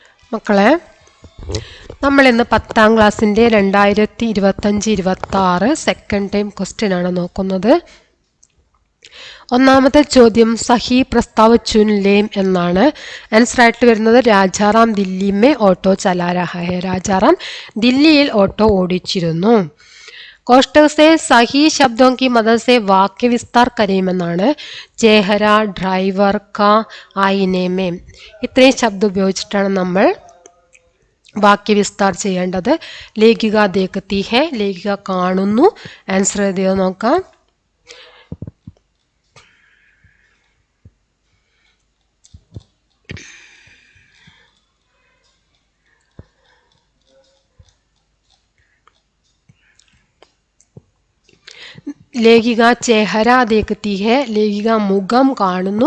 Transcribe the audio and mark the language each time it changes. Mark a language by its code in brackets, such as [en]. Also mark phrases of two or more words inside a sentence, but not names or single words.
[ml] മക്കളെ, നമ്മൾ ഇന്ന് 10ാം ക്ലാസ്സിൻ്റെ 2025-26 [en] second time question [ml] ആണ് നോക്കുന്നത്. ഒന്നാമത്തെ ചോദ്യം [hi] सही प्रस्ताव चुन लें എന്നാണ്. [ml] ആൻസർ ആയിട്ട് വരുന്നത് [hi] राजाराम दिल्ली में ऑटो चला रहा है. [ml] രാജാറാം ദില്ലിയിൽ ഓട്ടോ ഓടിച്ചിരുന്നു. [hi] कोष्टक से सही शब्दों की मदद से वाक्य विस्तार करेമെന്നാണ്. [ml] ചേഹര, ഡ്രൈവർ, ക, [hi] आईने में [ml] ഇത്രയും ശബ്ദം ഉപയോഗിച്ചിട്ടാണ് നമ്മൾ വാക്യവിസ്താർ ചെയ്യേണ്ടത്. [hi] लेखिका देखती है, [ml] ലേഖിക കാണുന്നു. ആൻസർ എഴുതിയോ നോക്കാം. [hi] लेखिका चेहरा देखती है, [ml] ലേഖിക മുഖം കാണുന്നു.